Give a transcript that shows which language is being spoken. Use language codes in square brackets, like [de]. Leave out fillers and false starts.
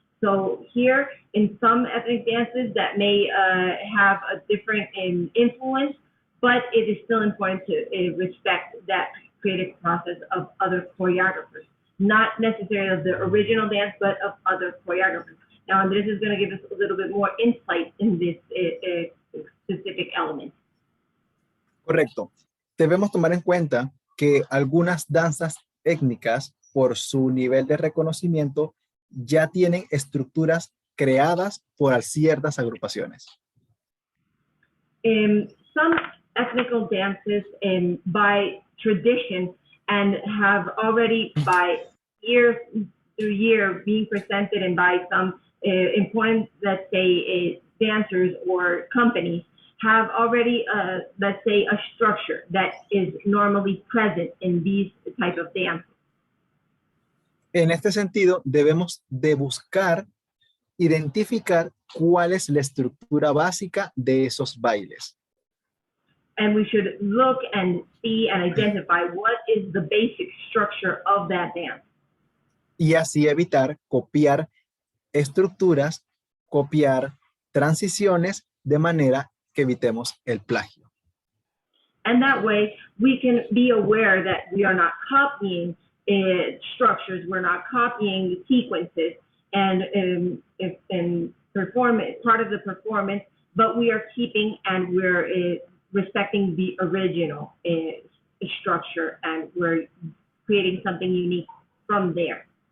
[en] So here, in some ethnic dances that may have a different influence, but it is still important to respect that creative process of other choreographers, not necessarily of the original dance, but of other choreographers. Now, Andres is going to give us a little bit more insight in this specific element. [es] Correcto. Debemos tomar en cuenta que algunas danzas étnicas, por su nivel de reconocimiento, ya tienen estructuras creadas por ciertas agrupaciones. [en] Some ethnical dances, by tradition, and have already, by year through year, being presented, and by some important, let's say, dancers or companies, have already, let's say, a structure that is normally present in these type of dances. [es] En este sentido, debemos de buscar, identificar cuál es la estructura básica de esos bailes. [en] And we should look and see and identify what is the basic structure of that dance. [es] Y así evitar copiar estructuras, copiar transiciones, de manera que evitemos el plagio. [en] And that way, we can be aware that we are not copying structures, we're not copying sequences and performance, part of the performance, but we are keeping and we're respecting the original structure, and we're creating something unique from there.